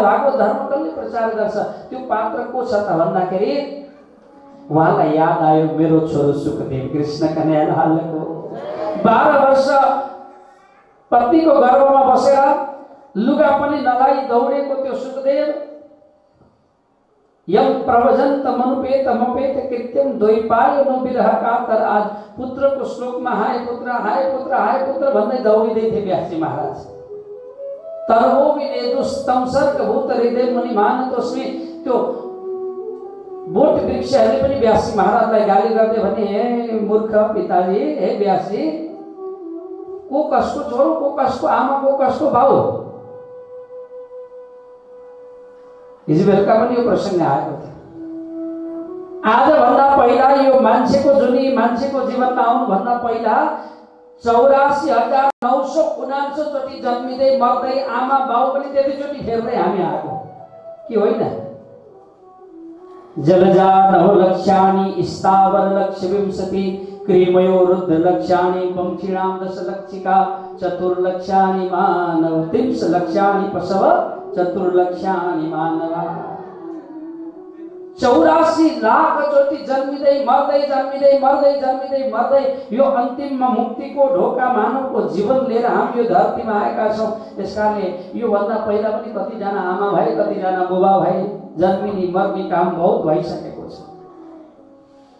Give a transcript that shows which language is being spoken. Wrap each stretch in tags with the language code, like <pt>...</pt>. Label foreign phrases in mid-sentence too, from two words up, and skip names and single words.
<ne>भागवत धर्म कसले प्रचार गर्छ? त्यो पात्र को छ त भन्दाखेरि उहाँलाई याद आयो मेरो छोरो सुखदेव कृष्ण कन्हैयालालको। 12 वर्ष पत्नीको गर्भमा बसेर लुगा पनि नलाई दौडेको त्यो सुखदेव,</ne> <sa>यम प्रवजन्त मनुपेत मपेत कृत्यम द्वैपाय नो विरह कातर।</sa> <ne>आज पुत्रको श्लोकमा हाय पुत्र हाय पुत्र हाय पुत्र भन्दै दौडिँदै थिए व्यासजी महाराज।</ne> <sa>तरवो विनेदुस्तम सर्गभूत हृदय मुनि मानतोस्मि।</sa> <ne>त्यो बोट वृक्षहरूले पनि व्यासजी महाराजलाई गाली गर्दै भने, हे मूर्ख पिताजी, हे व्यासजी, को कसको छोरो, को कसको आमा, को कसको बाउ? हिजो बेलुका पनि यो प्रसङ्ग आएको थियो। आजभन्दा पहिला यो मान्छेको जुनी मान्छेको जीवनमा आउनुभन्दा पहिला 84,979 चोटि जन्मिँदै मर्दै आमा बाउ पनि त्यतिचोटि फेर्दै हामी आएको कि होइन?</ne> <sa>जलजा नव लक्ष्याणि स्थावर लक्ष्य विंशति क्रीमयो रुद्र लक्ष्याणि पंक्षिणां 10 लक्षिका चतुर्लक्ष्याणि मानव 30 लक्ष्याणि पशव चतुर्लक्ष्याणि मानवा।</sa> <ne>84 लाख चोटि जन्मिँदै मर्दै जन्मिँदै मर्दै जन्मिँदै मर्दै यो अन्तिममा मुक्तिको ढोका मानवको जीवन लिएर हामी यो धरतीमा आएका छौँ। त्यसकारणले यो भन्दा पहिला पनि कतिजना आमा भए, कतिजना बुबा भए, जन्मिने मर्ने काम बहुत भइसकेको छ।</ne>